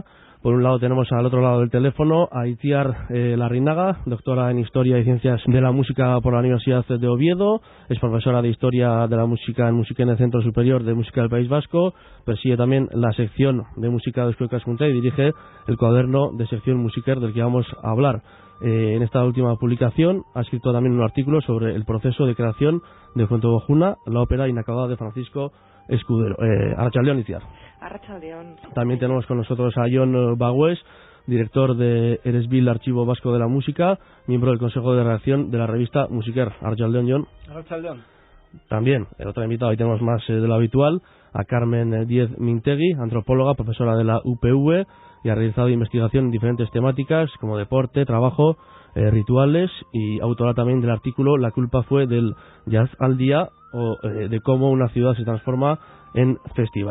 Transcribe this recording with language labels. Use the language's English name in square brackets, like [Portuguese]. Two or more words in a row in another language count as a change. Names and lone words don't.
[Spanish] Por un lado tenemos al otro lado del teléfono a Itziar Larrinaga, doctora en Historia y Ciencias de la Música por la Universidad de Oviedo, es profesora de Historia de la Música en el Centro Superior de Música del País Vasco, preside también la sección de Música de Eusko Ikaskuntza y dirige el cuaderno de sección Musiker del que vamos a hablar. En esta última publicación ha escrito también un artículo sobre el proceso de creación de Fuenteovejuna, la ópera inacabada de Francisco Escudero. [Basque] Arratsaldeon, Itziar. Arratsaldeon. [Spanish] También tenemos con nosotros a Jon Bagués, director de Eresbil Archivo Vasco de la Música, miembro del Consejo de Redacción de la revista Musiker. [Basque] Arratsaldeon, Jon. Arratsaldeon. [Spanish] También, el otro invitado, hoy tenemos más de lo habitual, a Carmen Diez Mintegui, antropóloga, profesora de la UPV, y ha realizado investigación en diferentes temáticas como deporte, trabajo, rituales, y autora también del artículo La culpa fue del jazz al día, o de cómo una ciudad se transforma en festival.